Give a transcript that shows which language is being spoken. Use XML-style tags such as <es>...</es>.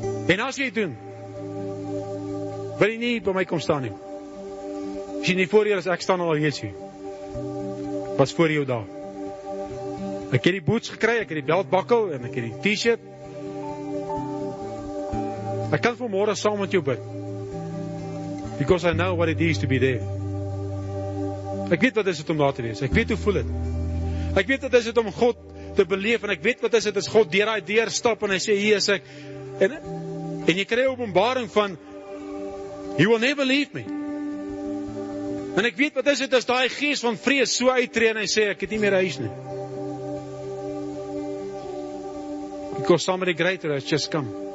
<af>En as jy doen, wil jy nie by my kom staan nie. As jy nie voor hier is, ek staan al reeds hier. Was voor jou daar. Ek het die boots gekry, ek het die beltbakkel en ek het die t-shirt. Ek kan vanmôre saam met jou bid.</af> <en>Because I know what it is to be there.</en> <af>Ek weet wat is dit om daar te wees. Ek weet hoe voel dit. Ek weet wat is dit om God te beleef en ek weet wat is dit as God deur daai deur stap en hy sê hier is ek. En jy kry 'n openbaring van</af> <en>He will never leave me.</en> <af>En ek weet wat is dit as daai gees van vrees so uittreë en hy sê ek het nie meer huis nie.</af> <en>Because somebody greater has just come.</en>